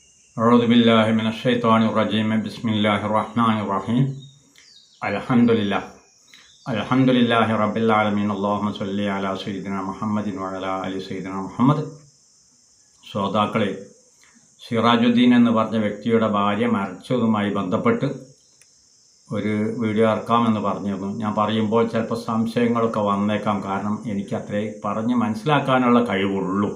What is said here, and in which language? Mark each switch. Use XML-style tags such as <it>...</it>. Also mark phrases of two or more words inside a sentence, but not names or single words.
<ar>أعوذ بالله من الشيطان الرجيم بسم الله الرحمن الرحيم الحمد لله رب العالمين اللهم صل على سيدنا محمد وعلى آل سيدنا മുഹമ്മദ്.</ar> <ml>ശ്രോതാക്കളെ, സിറാജുദ്ദീൻ എന്ന് പറഞ്ഞ വ്യക്തിയുടെ ഭാര്യ മരിച്ചതുമായി ബന്ധപ്പെട്ട് ഒരു വീഡിയോ ഇറക്കാമെന്ന് പറഞ്ഞിരുന്നു. ഞാൻ പറയുമ്പോൾ ചിലപ്പോൾ സംശയങ്ങളൊക്കെ വന്നേക്കാം, കാരണം എനിക്കത്രേ പറഞ്ഞ് മനസ്സിലാക്കാനുള്ള കഴിവുള്ളൂ.</ml>